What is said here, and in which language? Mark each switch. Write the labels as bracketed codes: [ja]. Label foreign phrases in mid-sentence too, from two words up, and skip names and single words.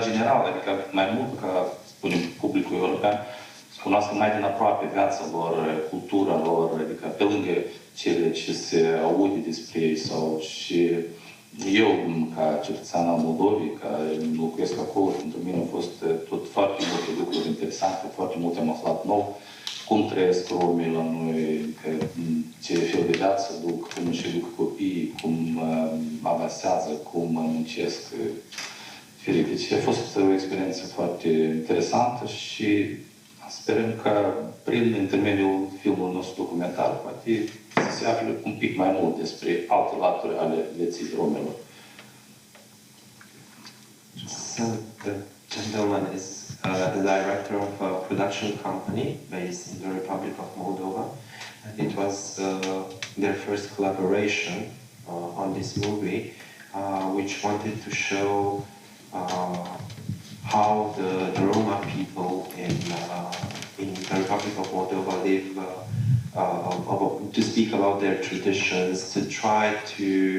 [ro] general, adică mai mult ca, spunem, publicul european, să cunoască mai din aproape viața lor, cultura lor, adică pe lângă cele ce se aude despre ei sau și eu, ca cetățean al Moldovei, care locuiesc acolo, pentru mine au fost tot foarte multe lucruri interesante, foarte multe am aflat nou, cum trăiesc romii la noi, ce fel de viață duc, cum își duc copiii, cum avansează, cum muncesc. Deci a fost o experiență foarte interesantă și sperăm că prin intermediul filmului nostru documentar poate să se afle un pic mai mult despre alte laturi ale vieții romilor. [en] So the gentleman is the director of a production company based in the Republic of Moldova. And it was their first collaboration on this movie, which wanted to show how the Roma people in the Republic of Moldova live, to speak about their traditions, to try to